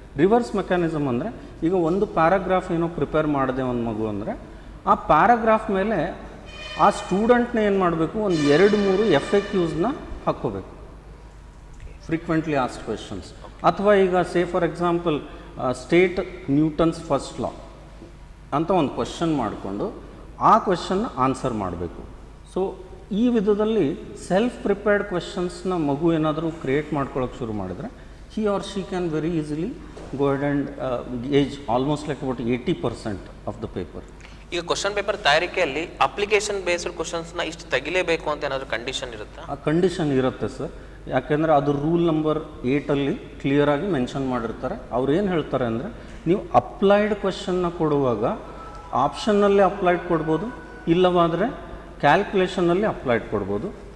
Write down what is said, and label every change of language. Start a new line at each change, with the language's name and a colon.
Kannada: Reverse mechanism ಅಂದರೆ, ಈಗ ಒಂದು ಪ್ಯಾರಾಗ್ರಾಫ್ ಏನೋ ಪ್ರಿಪೇರ್ ಮಾಡಿದೆ ಒಂದು ಮಗು ಅಂದರೆ, ಆ ಪ್ಯಾರಾಗ್ರಾಫ್ ಮೇಲೆ ಆ ಸ್ಟೂಡೆಂಟ್ನ ಏನು ಮಾಡಬೇಕು, ಒಂದು 2-3 FAQsನ ಹಾಕ್ಕೋಬೇಕು, ಫ್ರೀಕ್ವೆಂಟ್ಲಿ ಆಸ್ಕ್ಡ್ ಕ್ವೆಶನ್ಸ್. ಅಥವಾ ಈಗ for example
English: state Newton's first law
Kannada: ಅಂತ ಒಂದು ಕ್ವೆಶನ್ ಮಾಡಿಕೊಂಡು ಆ ಕ್ವೆಶನ್ನ ಆನ್ಸರ್ ಮಾಡಬೇಕು. ಸೊ ಈ ವಿಧದಲ್ಲಿ ಸೆಲ್ಫ್ ಪ್ರಿಪೇರ್ಡ್ ಕ್ವೆಶನ್ಸ್ನ ಮಗು ಏನಾದರೂ ಕ್ರಿಯೇಟ್ ಮಾಡ್ಕೊಳ್ಳೋಕೆ ಶುರು ಮಾಡಿದರೆ,
English: he or she can very easily go ahead and gauge almost like about 80% of the paper.
Kannada: ಈಗ ಕ್ವಶನ್ ಪೇಪರ್ ತಯಾರಿಕೆಯಲ್ಲಿ ಅಪ್ಲಿಕೇಶನ್ ಬೇಸ್ಡ್ ಕ್ವಶನ್ಸ್ನ ಇಷ್ಟು ತೆಗಿಲೇಬೇಕು ಅಂತ ಏನಾದರೂ ಕಂಡೀಷನ್ ಇರುತ್ತಾ? ಆ ಕಂಡೀಷನ್ ಇರುತ್ತೆ ಸರ್. ಯಾಕೆಂದರೆ ಅದು ರೂಲ್ ನಂಬರ್ 8ಅಲ್ಲಿ ಕ್ಲಿಯರಾಗಿ ಮೆನ್ಷನ್ ಮಾಡಿರ್ತಾರೆ. ಅವ್ರು ಏನು ಹೇಳ್ತಾರೆ ಅಂದರೆ, ನೀವು ಅಪ್ಲೈಡ್ ಕ್ವೆಶನ್ನ ಕೊಡುವಾಗ ಆಪ್ಷನ್ನಲ್ಲಿ ಅಪ್ಲೈಡ್ ಕೊಡ್ಬೋದು, ಇಲ್ಲವಾದರೆ ಕ್ಯಾಲ್ಕುಲೇಷನಲ್ಲಿ ಅಪ್ಲೈಡ್ ಕೊಡ್ಬೋದು.